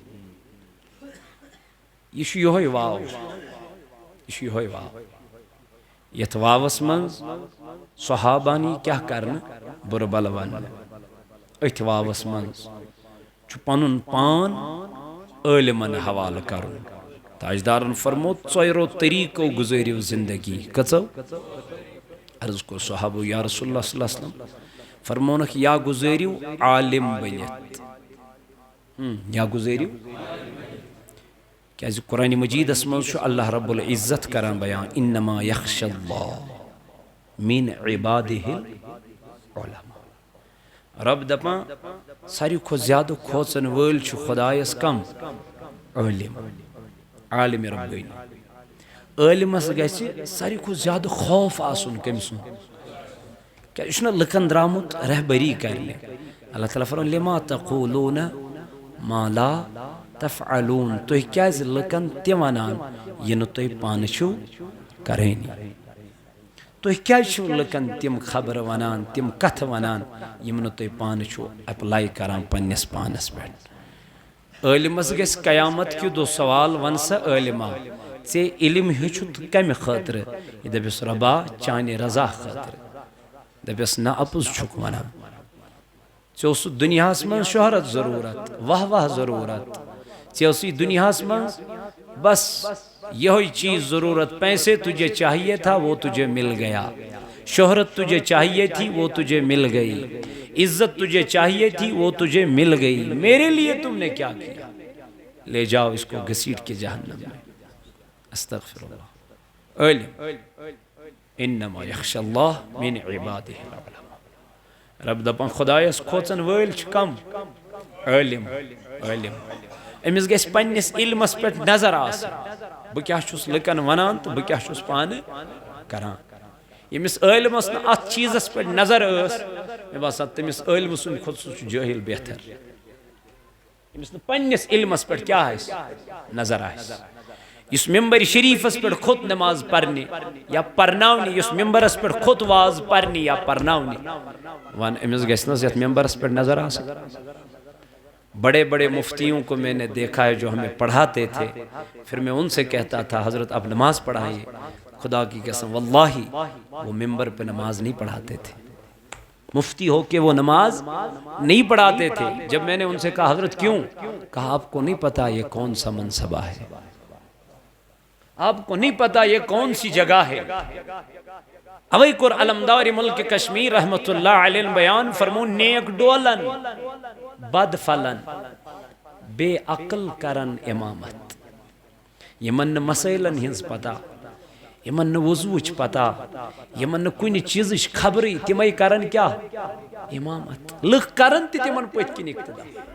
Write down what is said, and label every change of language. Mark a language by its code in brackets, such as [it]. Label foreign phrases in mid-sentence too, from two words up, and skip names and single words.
[ks] یہ چھُ یِہوے واو، یہ چھُ یِہوے واو یتھ واوس منٛز صحابانی کیٛاہ کرنہٕ بُرٕ بلہٕ وننہٕ. أتھۍ واوس منٛز چھُ پنُن پان عٲلمن حوالہٕ کرُن. تاجدارن فرمو ژۄیرو طریٖقو گُزٲرِو زندگی. کٔژو؟ عرض کوٚر صحابو [ar] یا رسول اللہ صلی اللہ علیہ وسلم. [ks] فرمونکھ یا گُزٲرِو عالم بٔنِتھ، یا گُزٲرِو، کیٛازِ قرآنِ مجیٖدس منٛز چھُ [ar] اللہ رب العزت [ks] کران بیان [ar] انما یخشى اللہ من عبادہ العلماء. [ks] رب دپان ساروی کھۄتہٕ زیادٕ کھوژن وٲلۍ چھُ خۄدایس کم؟ عٲلم، عالمِ ربٲنی. عٲلمس گژھِ ساروی کھۄتہٕ زیادٕ خوف آسُن کٔمۍ سُنٛد؟ کیٛازِ یہِ چھُنہ لُکن درامُت رہبری کرنہِ. اللہ تعالیٰ فرماوان [ar] لما تقولون ما لا تفعلون، [ks] تُہۍ کیٛازِ لُکن تہِ ونان یہِ نہٕ تُہۍ پانہٕ چھِو کرٲنی. تُہۍ کیٛازِ چھِو لُکن تِم خبرٕ ونان، تِم کتھٕ ونان یِم نہٕ تُہۍ پانہٕ چھِو اپلاے کران پننِس پانس پٮ۪ٹھ. عٲلمس گژھِ قیامت کہِ دۄہ سوال، ون سا عٲلما ژےٚ علم ہیوٚچھُتھ کمہِ خٲطرٕ؟ یہِ دپٮ۪س رۄبا چانہِ رضا خٲطرٕ. دپٮ۪س نہ اپُز چھُکھ ونان، ژےٚ اوسُتھ دُنیاہس منٛز شہرت ضروٗرت، واہ واہ ضروٗرت، ژےٚ ٲسٕے دُنیاہس منٛز بس یہوے چیز ضرورت، [ur] پیسے تجھے چاہیے تھا وہ تجھے مل گیا، شہرت تجھے چاہیے تھی وہ تجھے مل گئی، عزت تجھے چاہیے تھی وہ تجھے مل گئی، میرے لیے تم نے کیا کیا؟ لے جاؤ اس کو گھسیٹ کے جہنم میں. [ar] استغفر اللہ. علم انما یخشى اللہ من عبادہ العلماء. [ks] رب دپان خدایس کھوژن وٲلۍ چھِ کم؟ عٲلم. عٲلم أمِس گژھِ پننِس علمس پٮ۪ٹھ نظر آسٕنۍ، بہٕ کیٛاہ چھُس لُکن ونان تہٕ بہٕ کیٛاہ چھُس پانہٕ کران. ییٚمِس عٲلمس نہٕ اتھ چیٖزس پٮ۪ٹھ نظر ٲس، مےٚ باسان تٔمِس عٲلمہٕ سٕنٛدِ کھۄتہٕ سُہ چھُ جٲہِل بہتر. ییٚمِس نہٕ پننِس علمس پٮ۪ٹھ کیٛاہ آسہِ نظر آسہِ، یُس ممبر شریٖفس پٮ۪ٹھ کھوٚت نماز پرنہِ یا پرناونہِ، یُس ممبرس پٮ۪ٹھ کھوٚت واز پرنہِ یا پرناونہِ، ون أمِس گژھِ نہٕ حظ یتھ ممبرس پٮ۪ٹھ نظر آسٕنۍ. [ur] بڑے بڑے مفتیوں کو میں نے دیکھا ہے جو ہمیں پڑھاتے تھے، پھر میں ان سے کہتا تھا حضرت آپ نماز پڑھائیے. خدا کی قسم واللہ وہ ممبر پہ نماز نہیں پڑھاتے تھے، مفتی ہو کے وہ نماز نہیں پڑھاتے تھے. جب میں نے ان سے کہا حضرت کیوں؟ کہا آپ کو نہیں پتا یہ کون سا منصبہ ہے، آپ کو نہیں پتا یہ کون سی جگہ ہے. [ks] اوے کور علمدار ملک کشمیر [ar] رحمت اللہ علیہ [ks] بیان فرمون نیک ڈولن بد فلن بے عقل کرن امامت. یمن مسائلن ہنز پتہ، یمن وضوچ پتہ یمن کن چیز خبری تمے کرن کیا امامت لکھ کرن تمن پت کن اقتدا